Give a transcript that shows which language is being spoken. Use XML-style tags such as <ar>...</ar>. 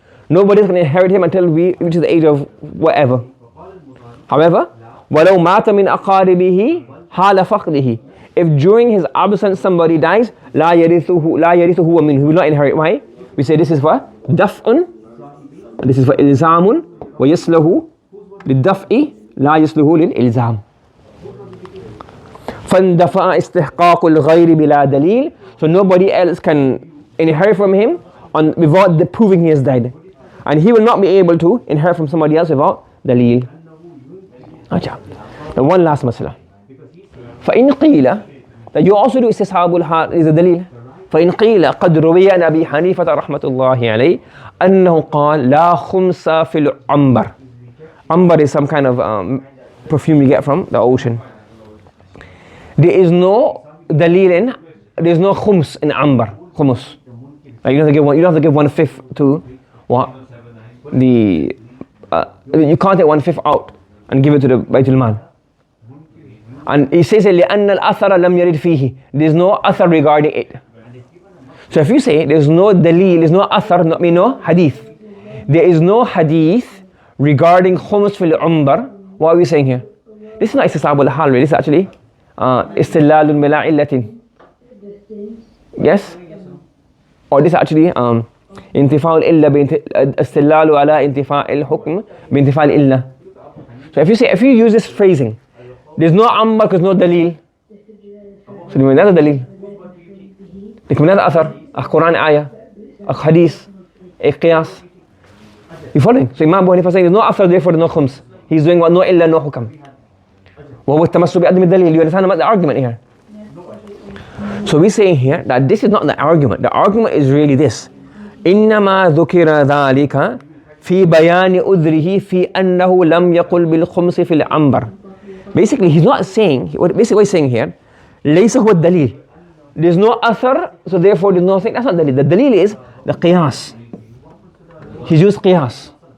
<en>Nobody can inherit him until we reach the age of whatever. However,</en> <ar>ولو مات من أقاربه حال فقده.</ar> <en>If during his absence somebody dies,</en> <ar>لا يرثه ومنه.</ar> <en>He will not inherit. Why? We say this is for دفع, this is for إلزام,</en> <ar>ويصله للدفع لا يصله للإلزام. فاندفع استحقاق الغير بلا دليل.</ar> <en>So nobody else can inherit from him without proving he has died. And he will not be able to inherit from somebody else without dalil. Now one last masala.</en> <ar>فإن قيل</ar> <en>that you also do استصحاب الحال is a دليل.</en> <ar>فإن قيل قد روي عن أبي حنيفة رحمة الله عليه أنه قال لا خمس في العنبر.</ar> <en>Ambar is some kind of perfume you get from the ocean. There is no dalil in, there is no khums in ambar, khumus. Like you don't have to give 1/5 to what? You can't take 1/5 out and give it to the Baytul Mal. And he says</en> <ar>لأن الأثر لم يرد فيه.</ar> <en>There is no athar regarding it. So if you say there is no dalil, there is no athar, no hadith. There is no hadith regarding khums fil umbar. What are we saying here? This is not istisab al-hal, this is actually istillalun bila illatin. Yes? Or this is actually intifa al-illa istillalu ala intifa al-hukm bintifa al-illa. So if you use this phrasing, there's no ambar because no dalil. So there's another dalil. There's another athar, a Quran ayah, a hadith, a qiyas. You following? So Imam Abu Hanifa saying there's no athar, therefore there's no khums. He's doing what? No illa, no hukam.</en> <ar>وهو التمسك بعدم الدليل.</ar> <en>You understand the argument here? So we're saying here that this is not the argument. The argument is really this.</en> <ar>إنما ذكر ذلك في بيان أذره في أنه لم يقل بالخمس في العنبر.</ar> <en>Basically, he's not saying. Basically, what he's saying here,</en> <ar>ليس هو الدليل.</ar> <en>There's no athar, so therefore there's no thing. That's not the dalil. The dalil is the qiyas. He's used qiyas.</en>